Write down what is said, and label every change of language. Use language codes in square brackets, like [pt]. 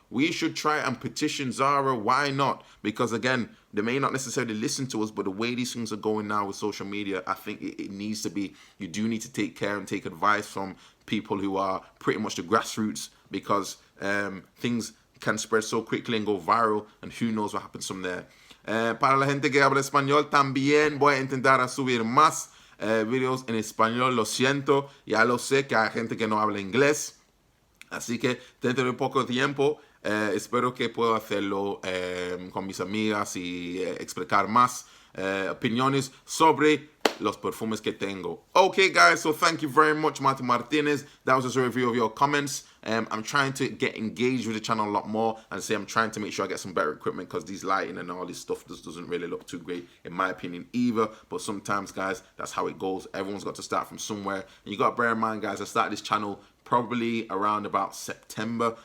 [en] We should try and petition Zara. Why not? Because, again, they may not necessarily listen to us, but the way these things are going now with social media, I think it needs to be, you do need to take care and take advice from people who are pretty much the grassroots, because things can spread so quickly and go viral, and who knows what happens from there. [es] Para la gente que habla español, también voy a intentar a subir más videos en español. Lo siento, ya lo sé que hay gente que no habla inglés, así que dentro de poco tiempo espero que pueda hacerlo con mis amigas y explicar más opiniones sobre los perfumes que tengo. [en] Okay, guys, so thank you very much, Martin Martinez. That was just a review of your comments. I'm trying to get engaged with the channel a lot more, and say I'm trying to make sure I get some better equipment, because these lighting and all this stuff just doesn't really look too great in my opinion either. But sometimes, guys, that's how it goes. Everyone's got to start from somewhere, and you got to bear in mind, guys, I started this channel probably around about September.